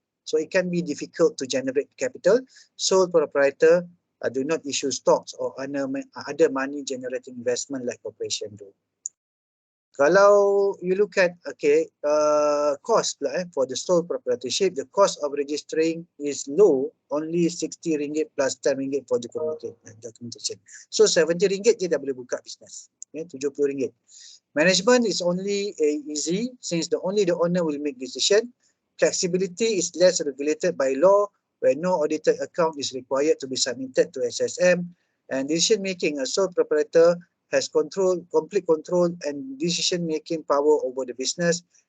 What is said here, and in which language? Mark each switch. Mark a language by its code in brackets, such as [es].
[en] So it can be difficult to generate capital. Sole proprietor do not issue stocks or other money generating investment like corporation do. Kalau you look at cost for the sole proprietorship, the cost of registering is low, only RM60 plus RM10 for the documentation. [ms] So RM70 je dah boleh buka bisnes. RM70. [en] Management is only easy since only the owner will make decision. Flexibility is less regulated by law, where no audited account is required to be submitted to SSM. And decision making, a sole proprietor has complete control and decision making power over the business.